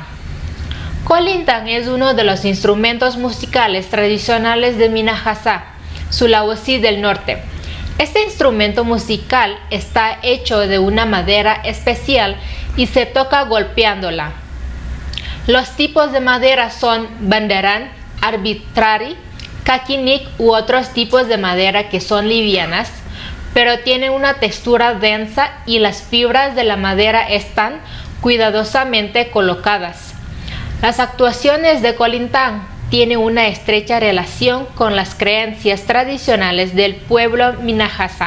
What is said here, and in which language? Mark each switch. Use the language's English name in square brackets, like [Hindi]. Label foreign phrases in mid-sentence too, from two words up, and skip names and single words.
[Spanish] Kualintang es uno de los instrumentos musicales tradicionales de Minahasa, Sulawesi del Norte. Este instrumento musical está hecho de una madera especial y se toca golpeándola. Los tipos de madera son bandaran, arbitrari, kakinik u otros tipos de madera que son livianas, pero tienen una textura densa y las fibras de la madera están cuidadosamente colocadas. Las actuaciones de Kualintang tienen una estrecha relación con las creencias tradicionales del pueblo Minahasa.